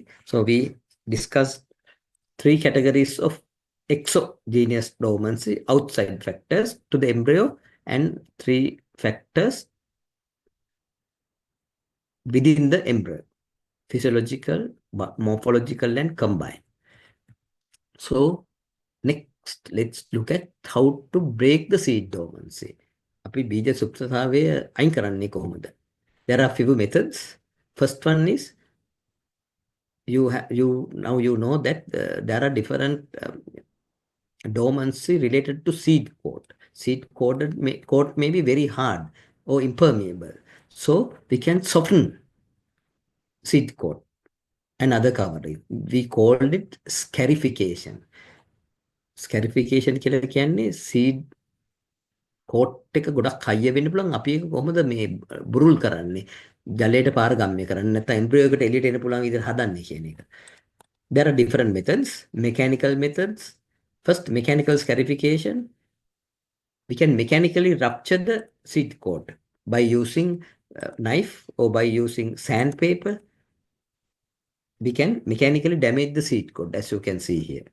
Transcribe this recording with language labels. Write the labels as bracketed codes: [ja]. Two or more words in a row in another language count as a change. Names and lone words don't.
[en] So we discussed three categories of exogenous dormancy, outside factors to the embryo, and three factors within the embryo: physiological, morphological, and combined. So next, let's look at how to break the seed dormancy. [si] අපි බීජ සුප්තතාවය අයින් කරන්නේ කොහොමද? [en] There are few methods. First one is you know that there are different dormancy related to seed coat. Seed coat may be very hard or impermeable. So we can soften seed coat and other covering. We called it scarification. Scarification [si] කියලා කියන්නේ [en] seed coat [si] එක ගොඩක් හයිය වෙන්න පුළුවන්. අපි ඒක කොහොමද මේ බුරුල් කරන්නේ? ජලයට පාරගම්‍ය කරන්නේ නැත්නම් එම්බ්‍රියෝ එකට එළියට එන්න පුළුවන් විදිහට හදන්නේ කියන එක. [en] There are different methods, mechanical methods. First, mechanical scarification. We can mechanically rupture the seed coat by using a knife or by using sandpaper. We can mechanically damage the seed coat, as you can see here.